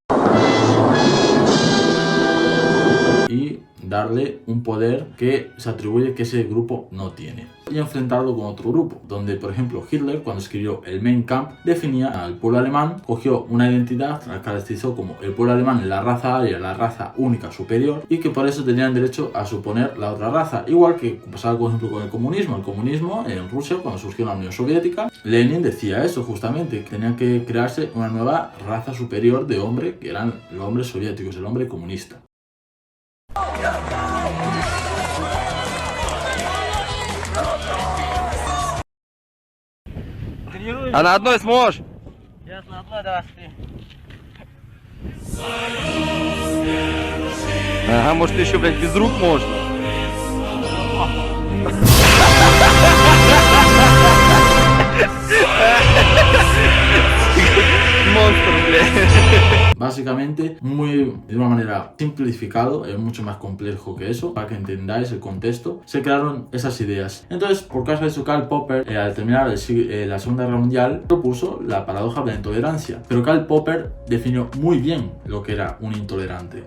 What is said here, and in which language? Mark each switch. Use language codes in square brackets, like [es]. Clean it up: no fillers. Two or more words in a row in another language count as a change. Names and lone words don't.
[es] y darle un poder que se atribuye que ese grupo no tiene y enfrentarlo con otro grupo, donde por ejemplo Hitler, cuando escribió el Mein Kampf, definía al pueblo alemán, cogió una identidad, la caracterizó como el pueblo alemán, la raza aria, la raza única superior, y que por eso tenían derecho a suponer la otra raza, igual que pasaba por ejemplo con el comunismo en Rusia, cuando surgió la Unión Soviética. Lenin decía eso justamente, que tenía que crearse una nueva raza superior de hombre, que eran los hombres soviéticos, el hombre comunista. [ru] А на одной сможешь? Сейчас на одной, давай, смотри. Ага, может еще, блядь, без рук можно. Monstruo, блядь. [es] Básicamente, de una manera simplificado, es mucho más complejo que eso, para que entendáis el contexto, se crearon esas ideas. Entonces, por causa de eso, Karl Popper, al terminar la Segunda Guerra Mundial, propuso la paradoja de la intolerancia. Pero Karl Popper definió muy bien lo que era un intolerante.